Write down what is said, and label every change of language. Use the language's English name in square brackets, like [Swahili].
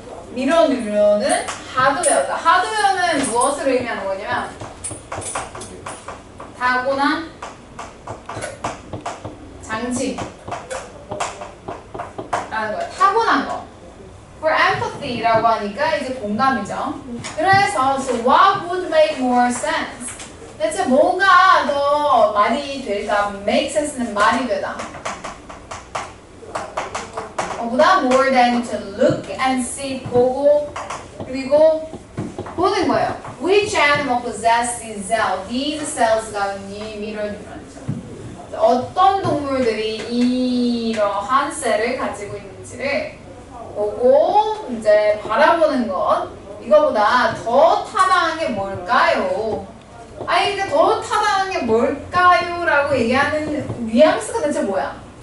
[Korean] 미러 뉴런은 하드웨어다. 하드웨어는 무엇을 의미하는 거냐면 타고난 장치 라는 거예요. 타고난 거. [English] For empathy [Korean] 라고 하니까 이제 공감이죠. 그래서 [English] so what would make more sense? [Korean] 대체 뭐가 더 말이 될까? [English] Make sense [Korean] 는 말이 되다. 보다 [English] more than to look and see [Korean] 보고 그리고 보는 거예요. [English] Which animal possess these cells? These cells가 이 mirror neuron이죠. [Korean] 어떤 동물들이 이러한 셀을 가지고 있는지를 보고 이제 바라보는 것. 이거보다 더 타당한 게 뭘까요? 아니 근데 더 타당한 게 뭘까요? 라고 얘기하는 뉘앙스가 대체 뭐야?